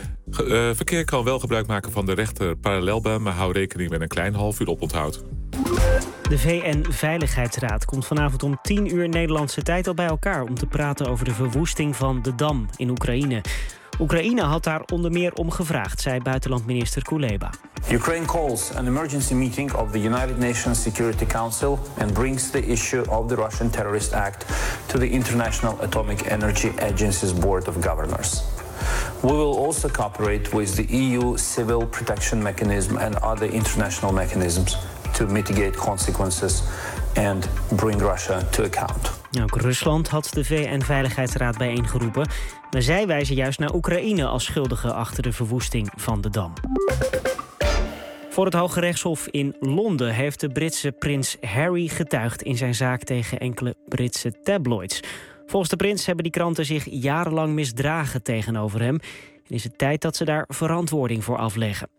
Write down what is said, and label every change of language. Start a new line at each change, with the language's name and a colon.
Dutch: Verkeer kan wel gebruik maken van de rechter parallelbaan, maar hou rekening met een klein half uur op onthoud. De VN-veiligheidsraad komt vanavond om 10 uur Nederlandse tijd al bij elkaar om te praten over de verwoesting van de Dam in Oekraïne. Oekraïne had daar onder meer om gevraagd, zei buitenlandminister Kuleba.
English: Ukraine calls an emergency meeting of the United Nations Security Council and brings the issue of the Russian Terrorist Act to the International Atomic Energy Agency's Board of Governors. We will also cooperate with the EU Civil Protection Mechanism and other international mechanisms to mitigate consequences and bring Russia to account.
Dutch: Ook Rusland had de VN-veiligheidsraad bijeengeroepen. Maar zij wijzen juist naar Oekraïne als schuldige achter de verwoesting van de Dam. Voor het Hoge Rechtshof in Londen heeft de Britse prins Harry getuigd in zijn zaak tegen enkele Britse tabloids. Volgens de prins hebben die kranten zich jarenlang misdragen tegenover hem. En is het tijd dat ze daar verantwoording voor afleggen.